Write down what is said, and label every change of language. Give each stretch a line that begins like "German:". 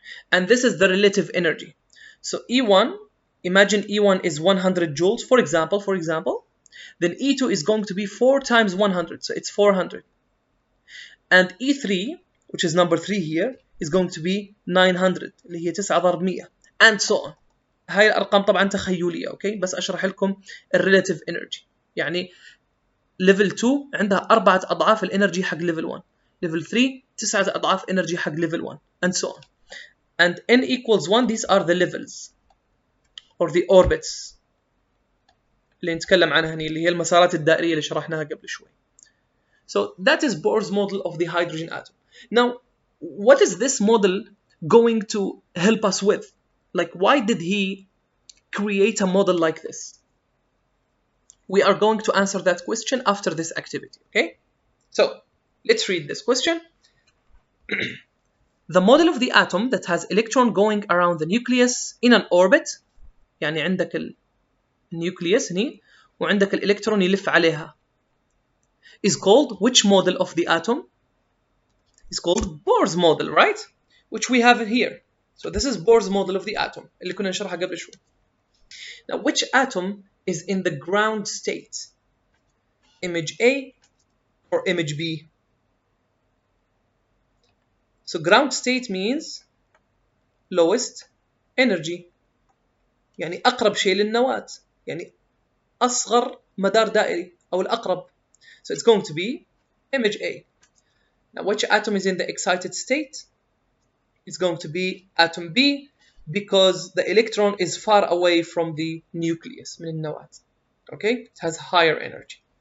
English: And this is the relative energy. So E1, imagine E1 is 100 joules, for example, then E2 is going to be 4 times 100, so it's 400. And E3, which is number 3 here, is going to be 900,
Arabic: اللي هي 9 ضرب 100,
English: and so on.
Arabic: هاي الأرقام طبعا تخيلية, okay? بس أشرح لكم relative energy. يعني level 2 عندها 4 أضعاف الانرجي حق level 1.
English: level 3
Arabic: 9 أضعاف
English: energy
Arabic: حق
English: level 1, and so on. And n equals 1, these are the levels or the orbits
Arabic: اللي نتكلم عنها هني، اللي هي المسارات الدائرية اللي شرحناها قبل شوي.
English: So that is Bohr's model of the hydrogen atom. Now, what is this model going to help us with? Like, why did he create a model like this? We are going to answer that question after this activity, okay? So, let's read this question. The model of the atom that has electron going around the nucleus in an orbit,
Arabic: يعني عندك النيوكليوس هني وعندك الإلكترون يلف عليها,
English: is called which model of the atom? It's called Bohr's model, right? Which we have here. So this is Bohr's model of the atom
Arabic: اللي كنا نشرحها قبل شوي.
English: Now, which atom is in the ground state? Image A or image B? So ground state means lowest energy.
Arabic: يعني أقرب شيء للنواة. يعني أصغر مدار دائري أو الأقرب.
English: So it's going to be image A. Now, which atom is in the excited state? It's going to be atom B, because the electron is far away from the nucleus,
Arabic: من النواة.
English: Okay? It has higher energy.